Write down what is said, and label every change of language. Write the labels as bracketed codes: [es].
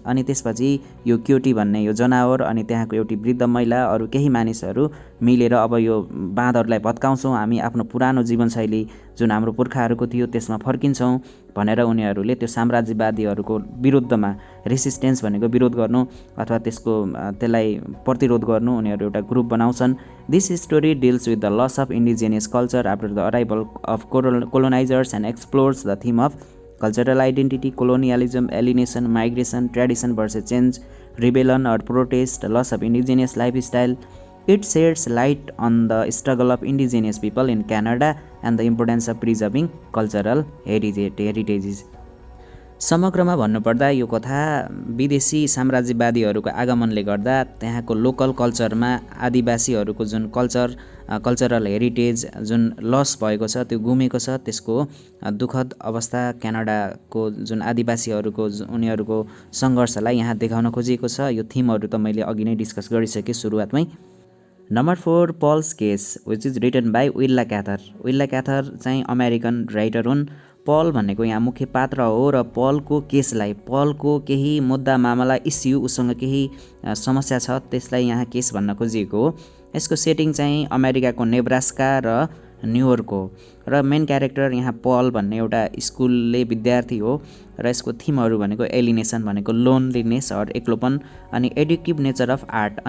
[ne] अनि त्यसपछि यो क्योटी भन्ने यो जनावर अनि त्यहाँको एउटी वृद्ध महिला, अरू केही मानिसहरू मिलेर अब यो बाँदरलाई भत्काउँछौँ, हामी आफ्नो पुरानो जीवनशैली जुन हाम्रो पुर्खाहरूको थियो त्यसमा फर्किन्छौँ भनेर उनीहरूले त्यो साम्राज्यवादीहरूको विरुद्धमा रेसिस्टेन्स भनेको विरोध गर्नु अथवा त्यसलाई प्रतिरोध गर्नु उनीहरू एउटा ग्रुप बनाउँछन्। [en] This story deals with the loss of indigenous culture after the arrival of colonisers and explores the theme of cultural identity, colonialism, alienation, migration, tradition versus change, rebellion or protest, loss of indigenous lifestyle. It sheds light on the struggle of indigenous people in Canada and the importance of preserving cultural heritages. [ne] समग्रमा भन्नुपर्दा यो कथा विदेशी साम्राज्यवादीहरूको आगमनले गर्दा त्यहाँको local कल्चरमा आदिवासीहरूको जुन कल्चरल हेरिटेज जुन लस भएको छ, त्यो गुमेको छ, त्यसको दुःखद अवस्था क्यानाडाको जुन आदिवासीहरूको उनीहरूको सङ्घर्षलाई यहाँ देखाउन खोजिएको छ। यो थिमहरू त मैले अघि नै डिस्कस गरिसकेँ सुरुवातमै। [en] Number 4, Paul's case which is written by Willa Cather. [ne] Villa क्याथर चाहिँ अमेरिकन राइटर हुन्। पल भनेको यहाँ मुख्य पात्र हो र पलको केसलाई, पलको केही मुद्दा मामला इस्यु, उसँग केही समस्या छ त्यसलाई यहाँ केस भन्न खोजिएको हो। यसको सेटिङ चाहिँ अमेरिकाको नेब्रास्का र न्युयोर्क हो र मेन क्यारेक्टर यहाँ पल भन्ने एउटा स्कुलले विद्यार्थी हो र यसको थिमहरू भनेको एलिनेसन भनेको लोनलीनेस अर एक्लोपन, अनि [en] Addictive nature of art.